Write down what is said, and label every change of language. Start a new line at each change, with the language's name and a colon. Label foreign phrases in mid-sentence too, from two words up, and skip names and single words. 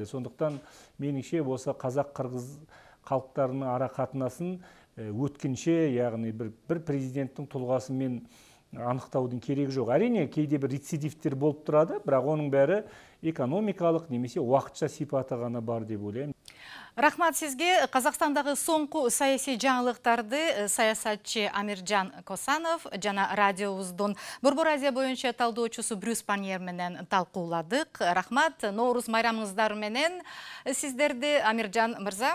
Kazakh: Сондықтан меніңше осы қазақ-қырғыз халықтарының ара қатынасын өткінші, яғни бір президенттің тұлғасымен анықтаудың керегі жоқ. Әрине, кейде бір рецидивтер болып тұрады, бірақ оның бәрі экономикалық немесе уақытша сипаты ғана бар деп ойлаймын.
Kyrgyz: Рахмат сизге. Казакстандагы соңку саясий жаңылыктарды саясатчы Амиржан Косанов жана радиобуздун Борбор Азия боюнча талдоочусу Брюс Паньер менен талкууладык. Рахмат. Ноорус майрамыңыздар менен сиздерди, Амиржан мырза.